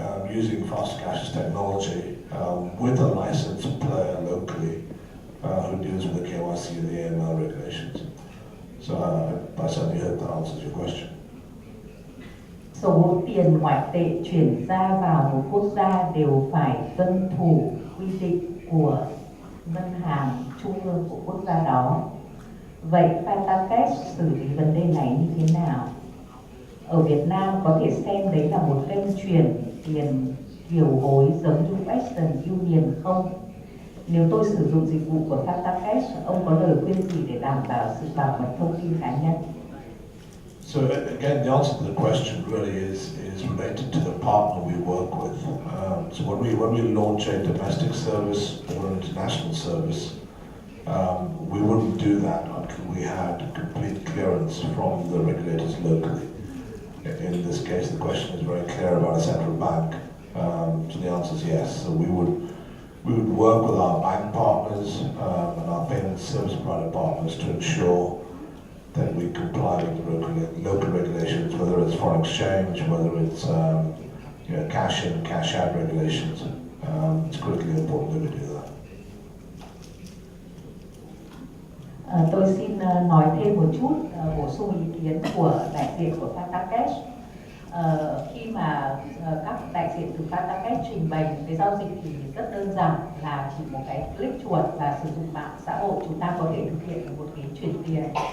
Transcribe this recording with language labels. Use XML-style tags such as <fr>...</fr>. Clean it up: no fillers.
<en>using fast cash technology with a licensed player locally who deals with the KYC and the AML regulations. So I certainly hope that answers your question.</en> <vi>Số tiền ngoại tệ chuyển ra vào một quốc gia đều phải tuân thủ quy định của ngân hàng trung ương của quốc gia đó. Vậy Fatacash xử lý vấn đề này như thế nào? Ở Việt Nam có thể xem đấy là một kênh chuyển tiền kiều hối giống như Western Union không? Nếu tôi sử dụng dịch vụ của Fatacash, ông có lời khuyên gì để đảm bảo sự bảo mật thông tin cá nhân?</vi> <en>So again, the answer to the question really is related to the partner we work with. So when we launch a domestic service or an international service, we wouldn't do that until we had complete clearance from the regulators locally. In this case, the question is very clear about a central bank. So the answer is yes. So we would work with our bank partners and our payment service provider partners to ensure that we comply with the local regulations, whether it's foreign exchange, whether it's cash in, cash out regulations. It's critically important that we do that.</en> <vi>Tôi xin nói thêm một chút, bổ sung ý kiến của đại diện của Fatacash. Khi mà các đại diện từ Fatacash trình bày cái giao dịch thì rất đơn giản, là chỉ một cái click chuột và sử dụng mạng xã hội chúng ta có thể thực hiện được một cái chuyển tiền.</vi>